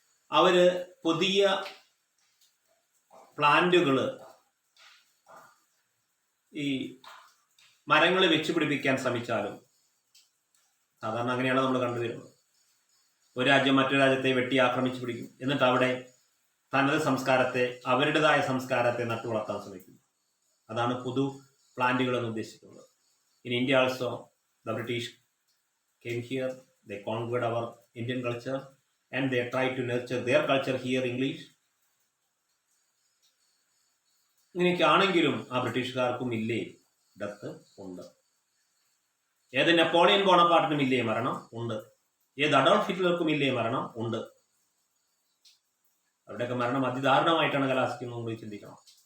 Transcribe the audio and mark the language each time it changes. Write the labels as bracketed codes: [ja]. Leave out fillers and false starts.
[ml] അവര് പുതിയ പ്ലാന്റുകള്, ഈ മരങ്ങൾ വെച്ച് പിടിപ്പിക്കാൻ ശ്രമിച്ചാലും, സാധാരണ അങ്ങനെയാണ് നമ്മൾ കണ്ടുവരുന്നത്. ഒരു രാജ്യം മറ്റൊരു രാജ്യത്തെ വെട്ടി ആക്രമിച്ചു പിടിക്കും, എന്നിട്ട് അവിടെ തനത് സംസ്കാരത്തെ, അവരുടേതായ സംസ്കാരത്തെ നട്ടുവളർത്താൻ ശ്രമിക്കും. അതാണ് പുതു പ്ലാന്റുകൾ എന്ന് ഉദ്ദേശിക്കുന്നത്. [en] In India also, the British came here, they conquered our Indian culture and they tried to nurture their culture here, English. [ml] ഇങ്ങനെയൊക്കെ ആണെങ്കിലും ആ ബ്രിട്ടീഷുകാർക്കും ഇല്ലേ ഡെത്ത്? ഉണ്ട്. ഏത് നെപ്പോളിയൻ ബോണപ്പാർട്ടിനും ഇല്ലേ മരണം? ഉണ്ട്. ഏത് അഡോൾഫ് ഹിറ്റ്ലർക്കും ഇല്ലേ മരണം? ഉണ്ട്. അവരുടെയൊക്കെ മരണം അതിദാരുണമായിട്ടാണ് കലാശിക്കുന്നത്, നമ്മൾ ചിന്തിക്കണം.